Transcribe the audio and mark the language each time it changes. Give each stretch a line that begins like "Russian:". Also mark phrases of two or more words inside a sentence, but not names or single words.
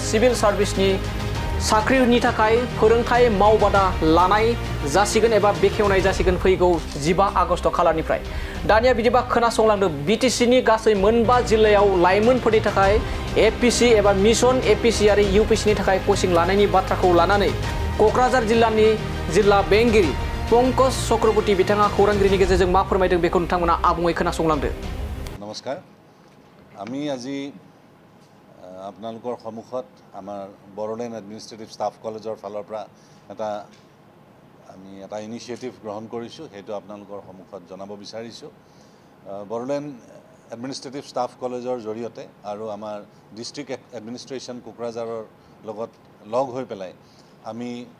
Bodo: सिभिल सार्भिसनि साख्रिनि थाखाय फोरोंथाय मावबादा लानाय जासिगोन एबा बेखेवनाय जासिगोन फैगौ 15 आगस्ट खालारनिफ्राय दानिया बिदिबा खोनासंलांदो बिटिसिनि गासै मोनबा जिल्लायाव लाइमोनफोरनि थाखाय एपीसी एबा मिशन एपीसी आरो यूपीसीनि थाखाय कोचिं लानायनि बाथ्राखौ लानानै क'क्राझार जिल्लानि जिल्ला बेंगिरि पंकज चक्रवर्ती बिथाङा खौरांगिरिनि गेजेरजों मा फोरमायदों बेखौ नोंथांमोना आबुङै खोनासंलांदो।
Assamese: नमस्कार আমি আজি আপোনালোকৰ সন্মুখত আমাৰ বড়োলেণ্ড এডমিনিষ্ট্ৰেটিভ ষ্টাফ কলেজৰ ফালৰ পৰা আমি এটা ইনিচিয়েটিভ গ্ৰহণ কৰিছোঁ সেইটো আপোনালোকৰ সন্মুখত জনাব বিচাৰিছোঁ বড়োলেণ্ড এডমিনিষ্ট্ৰেটিভ ষ্টাফ কলেজৰ জৰিয়তে আৰু আমাৰ
English: district administration
Assamese: কোকৰাঝাৰৰ লগত লগ হৈ পেলাই আমি